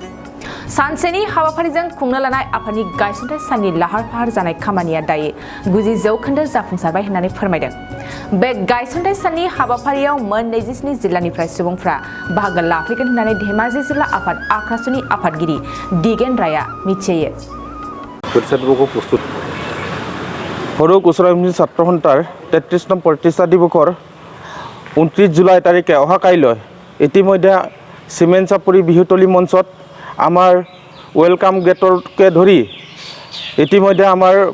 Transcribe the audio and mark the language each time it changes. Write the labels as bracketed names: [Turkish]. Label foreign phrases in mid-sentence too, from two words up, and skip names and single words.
[Bodo] सानसेनि हाबाफारिजों खुंनो लानाय आफादनि गायसनथाय साननि लाहार फाहार जानाय खामानिया दायो 90% जाफुंसारबाय होननानै फोरमायदों। बे गायसनथाय साननि हाबाफारियाव मोन 27 जिल्लानिफ्राय सुबुंफ्रा बाहागो लाफैगोन होननानै धेमाजि जिल्ला आफाद आख्रासुनि आफादगिरि दिगेन राया मिथियो। [Assamese] সৰু কুচৰা ছাত্ৰ সন্থাৰ 33 নং প্ৰতিষ্ঠা দিৱসৰ 29 জুলাই তাৰিখে অহা কাইলৈ ইতিমধ্যে চিমেণ্ট চাপৰি বিহুতলী মঞ্চত আমাৰ [English] welcome gateke [Assamese] ধৰি ইতিমধ্যে আমাৰ